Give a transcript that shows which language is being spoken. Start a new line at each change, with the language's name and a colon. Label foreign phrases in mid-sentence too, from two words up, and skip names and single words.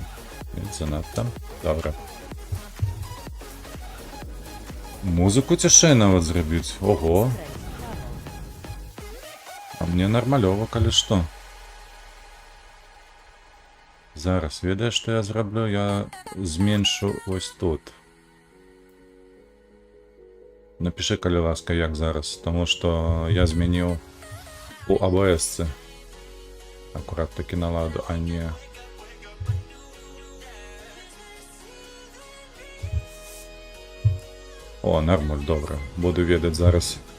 Belarusian: Занадта. Добра. Музыку цішэй нават зрабіць. Ого. А мне нармалёва, калі што. Зараз, ведаеш, што я зраблю?
Ukrainian: Я зменшу ось тут.
Belarusian: Напиши, калі ласка, як зараз, тому што я змяніў у ABS акурат таки наладу, а не... О, нормаль, добра. Буду ведаць зараз.